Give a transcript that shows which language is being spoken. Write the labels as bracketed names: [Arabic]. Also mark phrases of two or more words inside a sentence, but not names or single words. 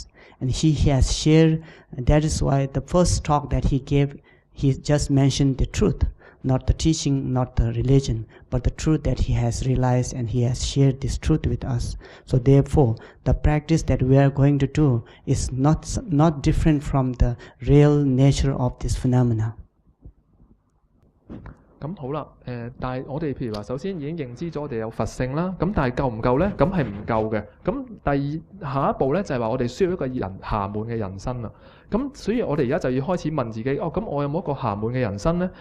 [English] And he has shared, and that is why the first talk that he gave, he just mentioned the truth, not the teaching, not the religion, but the truth that he has realized, and he has shared this truth with us. So therefore, the practice that we are going to do is not different from the real nature of this phenomena. [Cantonese] 咁好啦，但係我哋譬如話，首先已經認知咗我哋有佛性啦，咁但係夠唔夠呢？咁係唔夠嘅。咁下一步呢，就係話我哋需要一個暇滿嘅人生啦。咁所以我哋而家就要開始問自己，咁我有冇一個暇滿嘅人生呢？